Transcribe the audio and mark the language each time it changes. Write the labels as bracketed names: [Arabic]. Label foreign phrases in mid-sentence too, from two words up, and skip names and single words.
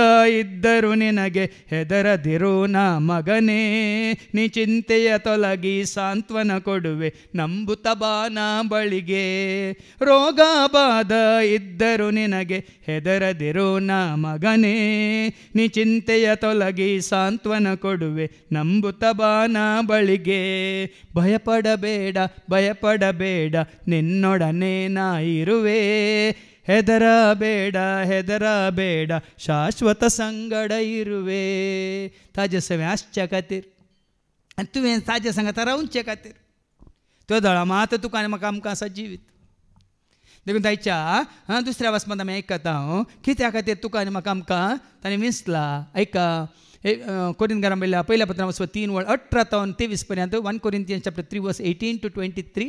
[Kannada] ಇದ್ದರು ನಿನಗೆ ಹೆದರದಿರು ನಾ ಮಗನೇ ನೀ ಚಿಂತೆಯ ತೊಲಗಿ ಸಾಂತ್ವನ ಕೊಡುವೆ ನಂಬುತ್ತ ಬಾನ ಬಳಿಗೆ ರೋಗ ಬಾಧ ಇದ್ದರು ನಿನಗೆ ಹೆದರದಿರು ನಾ ಮಗನೇ ನೀ ಚಿಂತೆಯ ತೊಲಗಿ ಸಾಂತ್ವನ ಕೊಡುವೆ ನಂಬುತ್ತ ಬಾನ ಬಳಿಗೆ ಭಯಪಡಬೇಡ ನಿನ್ನೊಡನೆ ನಾ ಇರುವೆ ಹೆದರಬೇಡ ಶಾಶ್ವತ ಸಂಗಡ ಇರುವೆ [Konkani] ताजे सवे आसच्या खातीर आनी तुवें ताजे सांगात रावचे खातीर तो दळा मात तुका आनी म्हाका आमकां आसा जिवीत देखून ताच्या दुसऱ्या वचपांत आमी आयकता कित्या खातीर तुका आनी म्हाका आमकां ताणें विंसला ऐका कोरिंथीकांक बरयल्या पहिल्या पत्रांत वचप 3:18-23 पर्यंत 1 Corinthians chapter 3:18-23